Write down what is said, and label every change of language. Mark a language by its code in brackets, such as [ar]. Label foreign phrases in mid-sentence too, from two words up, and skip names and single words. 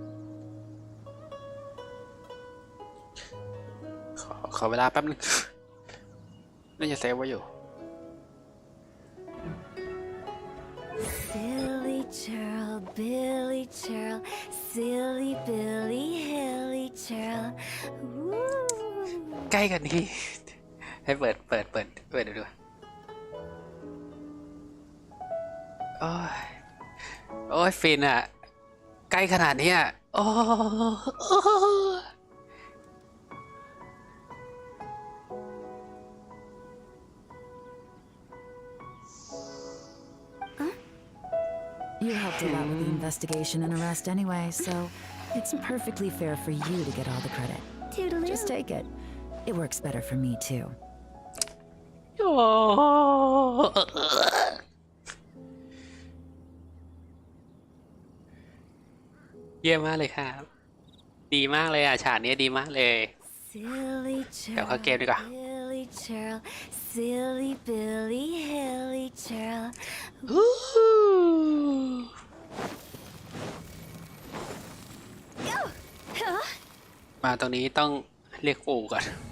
[th] ขอเวลาแป๊บนึง น่าจะเซฟไว้อยู่ [en] Silly churl, Billy churl, silly Billy, hilly churl. Ooh. [th] ใกล้กันนี่ให้เปิดดูดูโอ้ยโอ้ยฟินอ่ะ ใกล้ขนาดนี้อ่ะโอ้ [en] You helped a lot with the investigation and arrest anyway, so it's perfectly fair for you to get all the credit. Toodaloo. Just take it. It works better for me too. [th] เยี่ยมมากเลยครับ ดีมากเลยอ่ะฉากนี้ดีมากเลย [en] Silly [th] เดี๋ยวเข้า [en] churl, [th] เกมดีกว่า [en] Billy churl, silly Billy, hilly churl. [th] มาตรงนี้ต้องเรียกปู่ก่อน